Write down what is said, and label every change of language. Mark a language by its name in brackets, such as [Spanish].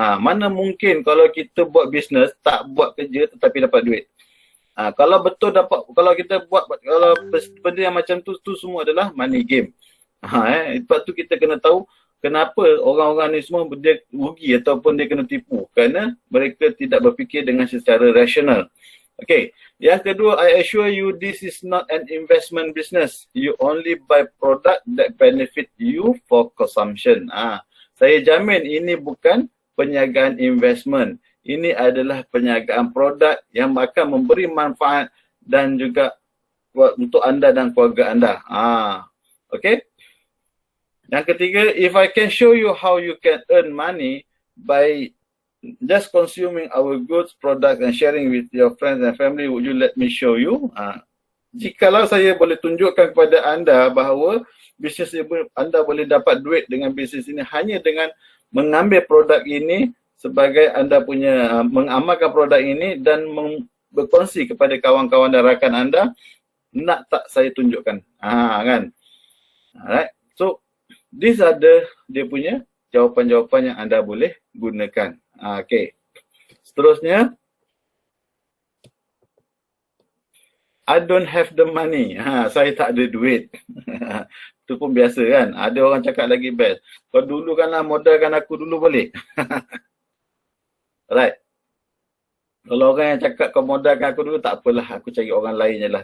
[Malay] Mana mungkin kalau kita buat bisnes, tak buat kerja tetapi dapat duit. Kalau betul dapat, kalau kita buat, kalau benda yang macam tu semua adalah money game. Sebab tu kita kena tahu kenapa orang-orang ni semua dia rugi ataupun dia kena tipu. Kerana mereka tidak berfikir dengan secara rasional. Okay. Yang kedua, [English] I assure you this is not an investment business. You only buy product that benefit you for consumption. [Malay] Saya jamin ini bukan perniagaan investment. Ini adalah perniagaan produk yang akan memberi manfaat dan juga untuk anda dan keluarga anda. Okay. Yang ketiga, [English] if I can show you how you can earn money by just consuming our goods, product and sharing with your friends and family, would you let me show you? [Malay] Jikalau saya boleh tunjukkan kepada anda bahawa bisnes anda boleh dapat duit dengan bisnes ini hanya dengan mengambil produk ini sebagai anda punya, mengamalkan produk ini dan berkongsi kepada kawan-kawan dan rakan anda, nak tak saya tunjukkan? Kan? Alright. [English] So, these are [Malay] dia punya jawapan-jawapan yang anda boleh gunakan. Okay. Seterusnya, [English] I don't have the money. [Malay] Saya tak ada duit. Itu pun biasa kan. Ada orang cakap lagi best. Kau dulu kanlah modalkan aku dulu boleh. Right. Kalau orang yang cakap kau modalkan aku dulu, tak apalah. Aku cari orang lain je lah.